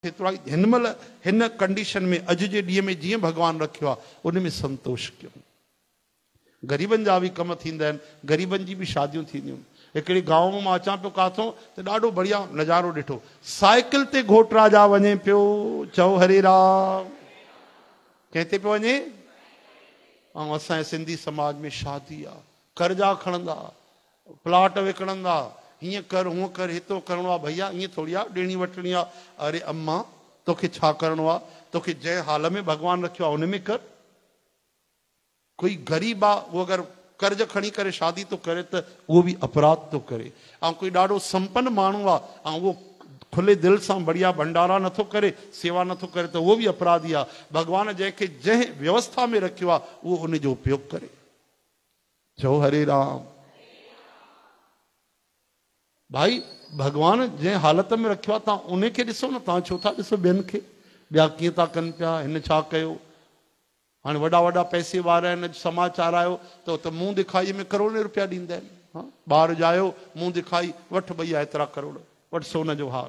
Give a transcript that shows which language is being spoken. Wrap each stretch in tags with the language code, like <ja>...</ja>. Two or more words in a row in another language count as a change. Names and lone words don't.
<sd>हिनमल हिन कंडीशन में अज जे ॾींहं में जीअं भगवान रखियो आहे उन में संतोष कयो। ग़रीबनि जा बि कम थींदा आहिनि, ग़रीबनि जी बि शादियूं थींदियूं। हिकिड़े गांव में मां अचां पियो काथों त ॾाढो बढ़िया नज़ारो ॾिठो। साइकिल ते घोट राजा वञे पियो, चओ हरे राम। कंहिं ते पियो वञे? ऐं असांजे सिंधी समाज में शादी आहे, कर्जा खणंदा, प्लाट विकिणंदा, हीअं कर हूअं कर, हितो करिणो आहे। भैया ईअं थोरी आहे, ॾियणी वठणी आहे। अरे अम्मा तोखे छा करिणो आहे? तोखे जंहिं हाल में भॻवानु रखियो आहे उन में कर। कोई ग़रीब आहे, उहो अगरि कर्ज खणी करे शादी थो करे त उहो बि अपराध थो करे। ऐं कोई ॾाढो संपन्न माण्हू आहे ऐं उहो खुले दिलि सां बढ़िया भंडारा नथो करे, सेवा नथो करे, त उहो बि अपराधी आहे। भॻवान जंहिंखे जंहिं व्यवस्था में रखियो आहे उहो उन जो उपयोग करे। चओ हरे राम। भाई भगवान जंहिं हालत में रखियो आहे तव्हां उनखे ॾिसो न, तव्हां छो था ॾिसो ॿियनि खे? ॿिया कीअं था कनि पिया, हिन छा कयो? हाणे वॾा वॾा पैसे वारा आहिनि, समाचार आयो त मुंहुं दिखाई में करोड़े रुपया ॾींदा आहिनि। हा, ॿार ॼायो मुंहुं दिखाई, वठि भैया एतिरा करोड़, वठि सोन जो हार।</sd>